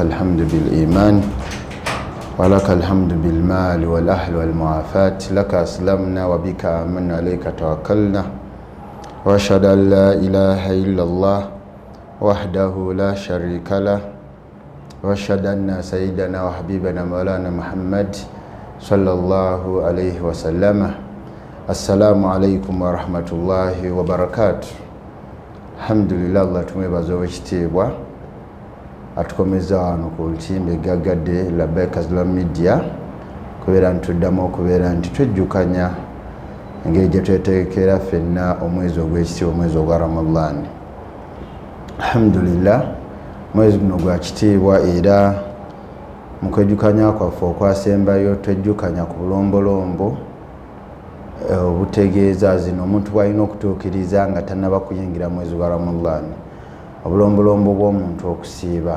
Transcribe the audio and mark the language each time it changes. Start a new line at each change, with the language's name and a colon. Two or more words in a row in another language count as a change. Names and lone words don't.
Arabic: الحمد بالإيمان ولك الحمد بالمال والأهل والمعافاة لك أسلمنا وبك آمنا عليك توكلنا وأشهد أن لا إله إلا الله وحده لا شريك له وأشهد أن سيدنا وحبيبنا مولانا محمد صلى الله عليه وسلم السلام عليكم ورحمة الله وبركاته.
Ganda: Alhamdulillah, Allah tumwebaza owekitiibwa atukomeza wano ku lutimbe gaggadde Labbaika Islamic Media kubeera ntuddamu okubeera nti twejjukanya engeri gye twetegekera ffenna omwezi ogw'ekitiibwa omwezi ogwa Ramadan. Alhamdulillah, mwezi guno gwa kitiibwa era mu kwejjukanya kwaffe okwasembayo twejjukanya ku bulombolombo obutegeeza zino omuntu bwalina okutuukiriza nga tannaba kuyingira mwezi gwa Ramadan, obulombolombo bw'omuntu okusiiba.